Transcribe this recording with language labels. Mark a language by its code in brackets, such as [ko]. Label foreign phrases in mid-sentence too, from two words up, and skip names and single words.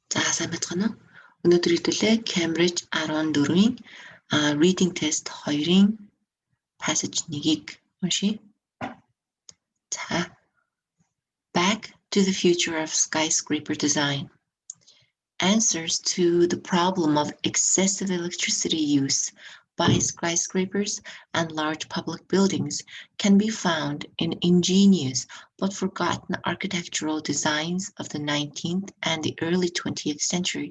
[mn] За сайн байцгаана уу? Өнөөдөр хэвлэлээ Cambridge 14-ийн [en] reading test [mn] 2-ын passage 1-ийг уншийе. За. [en] Back to the future of skyscraper design. Answers to the problem of excessive electricity use by skyscrapers and large public buildings can be found in ingenious but forgotten architectural designs of the 19th and the early 20th century.